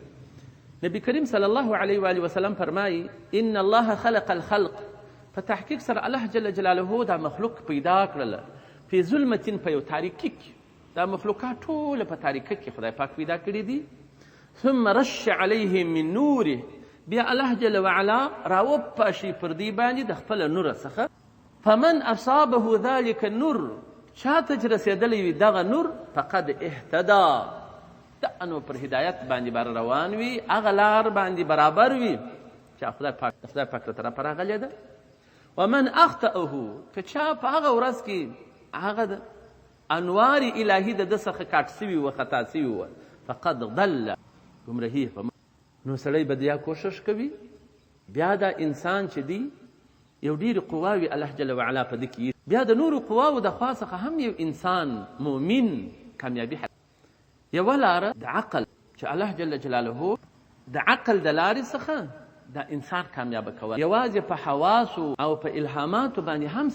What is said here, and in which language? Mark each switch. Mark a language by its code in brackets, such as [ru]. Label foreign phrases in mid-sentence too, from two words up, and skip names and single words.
[ps] نبی کریم صلی الله علیه و آله وسلم فرمایي [ar] ان الله خلق الخلق [ps] په تحقیق سره الله جل جلاله دا مخلوق پیدا کړله په ظلمت په یو تاریکي کې دا مخلوقات ټول په تاریکي کې خدای پاک پیدا کړي دي [ar] ثم رش علیهم من نوره [ps] بیا الله جل وعلا راوپاشي پر دې باندې د خپل نور څخه [ar] فمن اصابه ذلك النور [ps] چاته چې رسېدلی وي دغه نور [ar] فقد اهتدا [ps] دا نو پر هدایت باندې بر روان وي هغه لار باندې برابر وي چې خدای پاک له طرفه راغلی ده. [ar] ومن اخطأه [ps] که چا په هغه ورځ کې هغه د انوار الهي د ده څخه کاټ سوي وه خطا سوي وه [ar] فقد ضل [ps] ګمرهي نو سړی به بیا کوشش کوي بیا دا انسان چې دی یو ډېرې قواوي الله جل وعلا په ده کې بیا د نورو قواو د خوا څخه هم یو انسان مؤمن کامیابي یوه لاره د عقل چې الله جل جلاله د عقل د لارې څخه دا انسان کامیابه کول یوازې په حواسو او په الهاماتو باندې هم